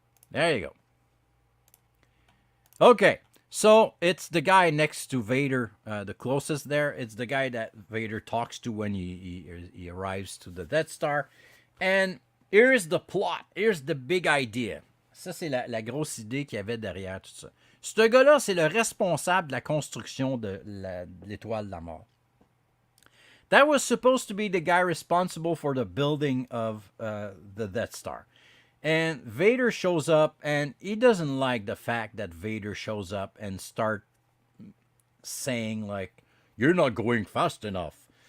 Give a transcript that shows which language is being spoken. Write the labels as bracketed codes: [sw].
[en] There you go. Okay, so it's the guy next to Vader, the closest there. It's the guy that Vader talks to when he arrives to the Death Star. And here's the plot. Here's the big idea. [fr] Ça, c'est la grosse idée qu'il y avait derrière tout ça. Ce gars-là, c'est le responsable de la construction de l'étoile de la mort. [en] That was supposed to be the guy responsible for the building of the Death Star. And Vader shows up, and he doesn't like the fact that Vader shows up and start saying, like, you're not going fast enough.